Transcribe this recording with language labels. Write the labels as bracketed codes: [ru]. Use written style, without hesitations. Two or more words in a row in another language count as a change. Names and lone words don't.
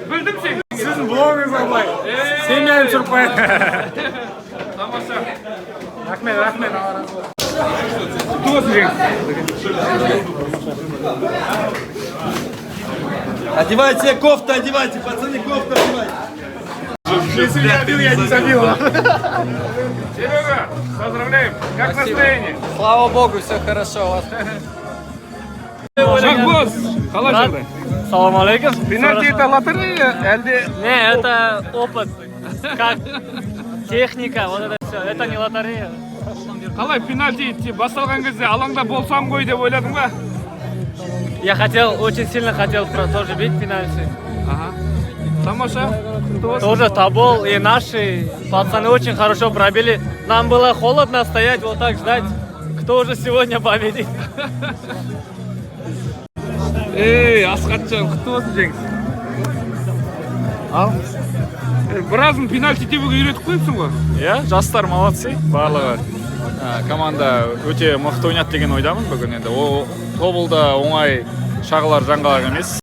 [kk] Білдім сен. Сіздің блогыңызға былай. Семьяны түсіріп қояйын. Тамаша. Рахмет, рахмет. Құтты болсын жеңіс. [ru] Одевайте кофту, одевайте, пацаны, кофту одевайте. Если я бил, я не забил. Серега, поздравляем. Как настроение? Слава богу, все хорошо у вас. [kk] Шахбоз, қалай жағдай? [ar] سلام عليكم. [ru] Пенальти это лотерея, [kk] әлде? [ru] Не, это опыт. Как техника, вот это все. Это не лотерея. [kk] Қалай пенальти басталған кезде алаңда болсам ғой деп ойладың ба? [ru] Я хотел, очень сильно хотел тоже бить пенальти. [kk] Ага. Тамаша. [ru] Тоже Тобол и наши пацаны очень хорошо пробили. Нам было холодно стоять, вот так ждать, кто же сегодня победит. [kk] Асхатжан, құтты болсын жеңіс. Ал. Біразын пенальти тебуге үйретіп қойыпсың ғой. Иә, жастар молодцы, барлығы. Команда өте мықты ойнады деген ойдамын бүгін енді. Ол тобылда оңай шағылар жаңғалақ емес.